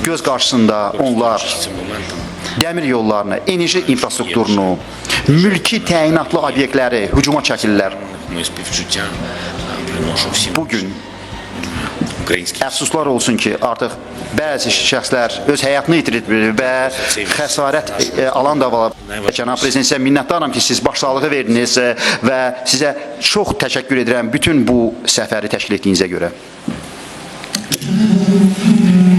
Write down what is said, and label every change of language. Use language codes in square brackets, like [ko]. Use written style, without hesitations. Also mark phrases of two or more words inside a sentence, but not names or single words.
[az] göz qarşısında onlar [uk] Цим моментом [az] dəmir yollarını, enerji infrastrukturunu, mülki təyinatlı obyektləri hücuma çəkirlər. [uk] моє співчуття приношу всім [az] Bugün [uk] українським [az] əfsuslar olsun ki, artıq bəzi şəxslər öz həyatını itirib və xəsarət alan da var. Cənab prezident, sizə minnətdaram ki, siz başsağlığı verdiniz və sizə çox təşəkkür edirəm bütün bu səfəri təşkil etdiyinizə görə.